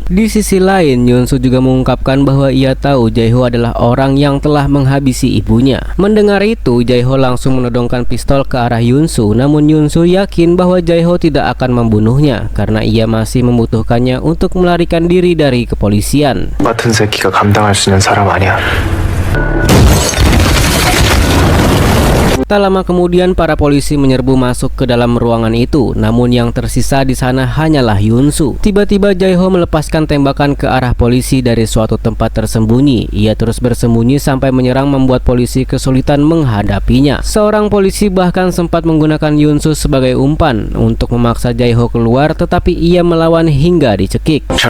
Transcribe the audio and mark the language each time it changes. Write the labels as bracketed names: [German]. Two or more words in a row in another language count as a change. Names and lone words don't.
[Indonesian] Di sisi lain, Yunsu juga mengungkapkan bahwa ia tahu Jaeho adalah orang yang telah menghabisi ibunya. Mendengar itu, Jaeho langsung menodongkan pistol ke arah Yunsu, namun Yunsu yakin bahwa Jaeho tidak akan membunuhnya karena ia masih membutuhkannya untuk melarikan diri dari kepolisian. [Korean] 같은 새끼가 감당할 수 있는 사람 아니야. [Indonesian] Tak lama kemudian para polisi menyerbu masuk ke dalam ruangan itu, namun yang tersisa di sana hanyalah Yunsu. Tiba-tiba Jae-ho melepaskan tembakan ke arah polisi dari suatu tempat tersembunyi. Ia terus bersembunyi sampai menyerang membuat polisi kesulitan menghadapinya. Seorang polisi bahkan sempat menggunakan Yunsu sebagai umpan untuk memaksa Jae-ho keluar, tetapi ia melawan hingga dicekik.